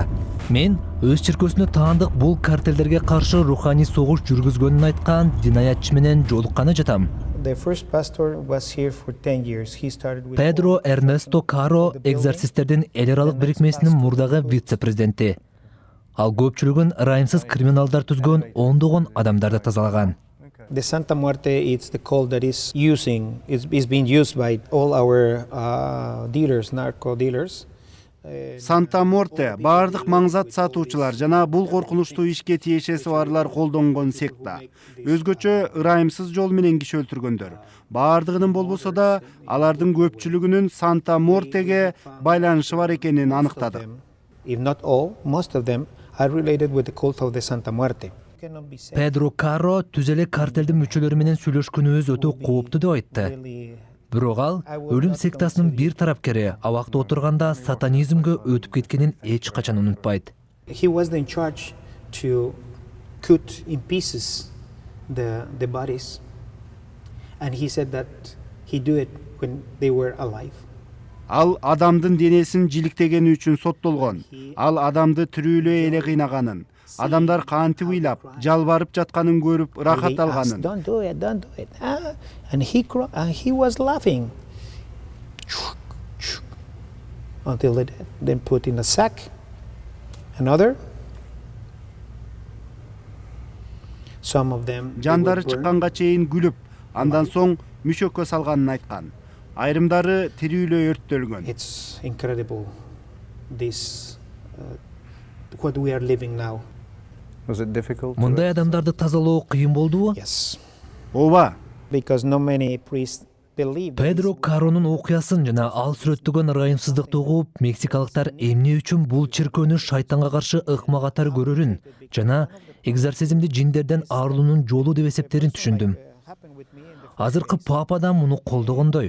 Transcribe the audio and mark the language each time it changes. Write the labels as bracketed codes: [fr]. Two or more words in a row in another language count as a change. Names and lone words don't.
[ky] Мен өз чиркөөсүнө таандык бул картелдерге каршы руханий согуш жүргүзгөнүн айткан динаятчы менен жолукканы жатам. Педро Эрнесто Каро экзорцисттердин эл аралык бирикмесинин мурдагы вице-президенти. Ал көпчүлүгүн ырайымсыз криминалдар түзгөн ондогон адамдарды тазалаган. [en] The Santa Muerte is the call that is being used by all our dealers, narco dealers. [ky] Санта Морте бардык маңзат сатуучулар жана бул коркунучтуу ишке тиешеси барлар колдонгон секта. Өзгөчө ырайымсыз жол менен киши өлтүргөндөр. Бардыгынын болбосо да алардын көпчүлүгүнүн Санта Мортеге байланышы бар экенин аныктадык. [en] If not all, most of them are related with the cult of the Santa Muerte. [ky] Педро Каро түз эле картелдин мүчөлөрү менен сүйлөшкөнүбүз өтө кооптуу деп айтты. Бирок ал өлүм сектасынын бир тарапкери абакта отурганда сатанизмге өтүп кеткенин эч качан унутпайт. [en] He was in charge to cut in pieces the bodies, and he said that he do it when they were alive. [ky] Ал адамдын денесин жиликтегени үчүн соттолгон. Ал адамды тирүүлөө эле кыйнаганын, адамдар кантип ыйлап, жалбарып жатканын көрүп рахат алганын. [en] Don't do it. And he was laughing until they then put in a sack. Another. Some of them. [ky] Жандары чыкканга чейин күлүп, андан соң мүшөккө салганын айткан. Айрымдары тирүүлөө өрттөлгөн. [en] It's incredible. This what we are living now. Was it difficult? [ky] Мындай адамдарды тазалоо кыйын болдубу? [en] Yes. [ky] Ооба. [en] Because no many priests believe. [ky] Педро Каронун окуясын жана ал сүрөттөгөн ырайымсыздыкты угуп, мексикалыктар эмне үчүн бул чиркөөнү шайтанга каршы ыкма катары көрөрүн жана экзорцизмди жиндерден арылуунун жолу деп эсептерин түшүндүм. Азыркы папа да муну колдогондой.